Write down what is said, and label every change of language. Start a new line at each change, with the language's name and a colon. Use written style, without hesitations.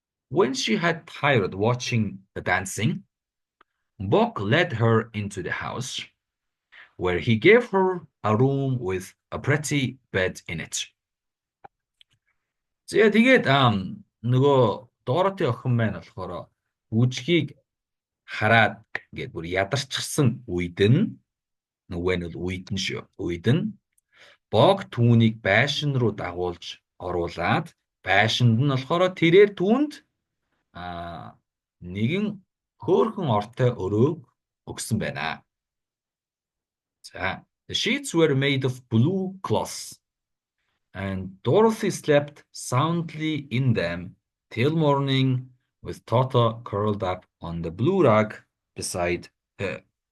English: When she had tired watching the dancing, Bock led her into the house, where he gave her a room with a pretty bed in it.
Mongolian: За тэгээд нөгөө Dorothy охин маань болохоор үжигийг хараад гээд бүр ядарчихсан үед нь нөгөө нь бол үед нь шүү. Үед нь Bock түүнийг байшин руу дагуулж оруулаад байшинд нь болохоор тэрээр түүнд нэгэн хөөрхөн ортой өрөөг өгсөн байна.
English: За, the sheets were made of blue cloth, and Dorothy slept soundly in them till morning with Toto curled up on the blue rug beside her.